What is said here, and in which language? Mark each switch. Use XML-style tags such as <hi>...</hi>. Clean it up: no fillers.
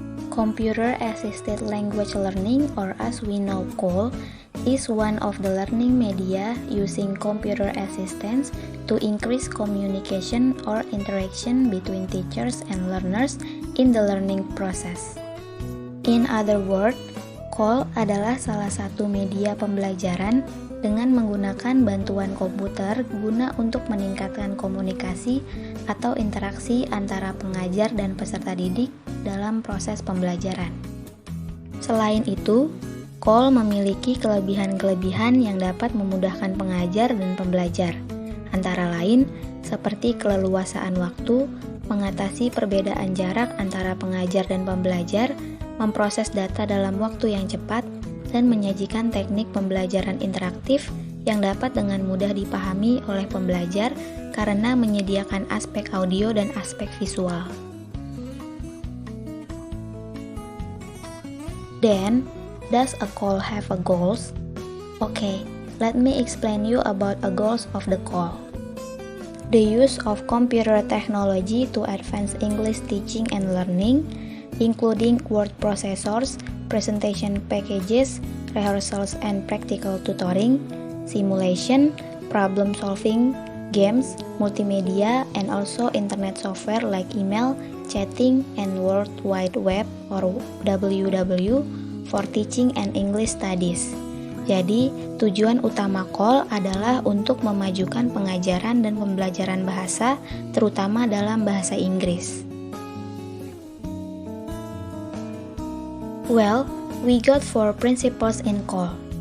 <en>Computer-assisted language learning, or as we know CALL, is one of the learning media using computer assistance to increase communication or interaction between teachers and learners in the learning process. In other words,</en> <id>CALL adalah salah satu media pembelajaran dengan menggunakan bantuan komputer guna untuk meningkatkan komunikasi atau interaksi antara pengajar dan peserta didik dalam proses pembelajaran. Selain itu, CALL memiliki kelebihan-kelebihan yang dapat memudahkan pengajar dan pembelajar, antara lain seperti keleluasaan waktu, mengatasi perbedaan jarak antara pengajar dan pembelajar, memproses data dalam waktu yang cepat, dan menyajikan teknik pembelajaran interaktif yang dapat dengan mudah dipahami oleh pembelajar karena menyediakan aspek audio dan aspek visual.</id> <en>Then, does a call have a goals? Okay, let me explain you about a goals of the call. The use of computer technology to advance English teaching and learning, including word processors, presentation packages, rehearsals and practical tutoring, simulation, problem solving, games, multimedia, and also internet software like email, chatting, and World Wide Web or WWW for teaching and English studies.</en> <id>Jadi, tujuan utama CALL adalah untuk memajukan pengajaran dan pembelajaran bahasa, terutama dalam bahasa Inggris.</id> <en>Well, we got 4 principles in CALL.</en>